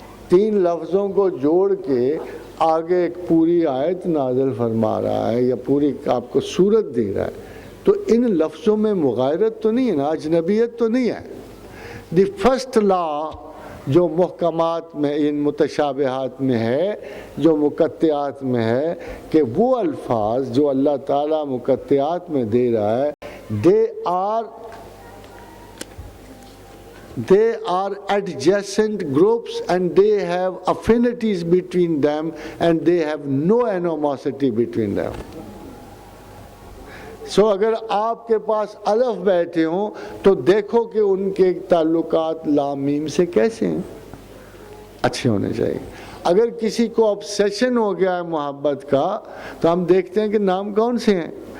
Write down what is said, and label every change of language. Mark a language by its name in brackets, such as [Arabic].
[Urdu] 3 لفظوں کو جوڑ کے آگے ایک پوری آیت نازل فرما رہا ہے یا پوری آپ کو صورت دے رہا ہے، تو ان لفظوں میں مغایرت تو نہیں ہے نا، اجنبیت تو نہیں ہے۔ [English] the first law [Urdu] جو محکمات میں ان متشابہات میں ہے، جو مقطعات میں ہے، کہ وہ الفاظ جو اللہ تعالیٰ مقطعات میں دے رہا ہے [English] they are they are adjacent groups and they have affinities between them and they have no animosity between them. [Urdu] So اگر آپ کے پاس الف بیٹھے ہوں تو دیکھو کہ ان کے تعلقات لام میم سے کیسے ہیں، اچھے ہونے چاہیے. اگر کسی کو obsession ہو گیا ہے محبت کا تو ہم دیکھتے ہیں کہ نام کون سے ہیں.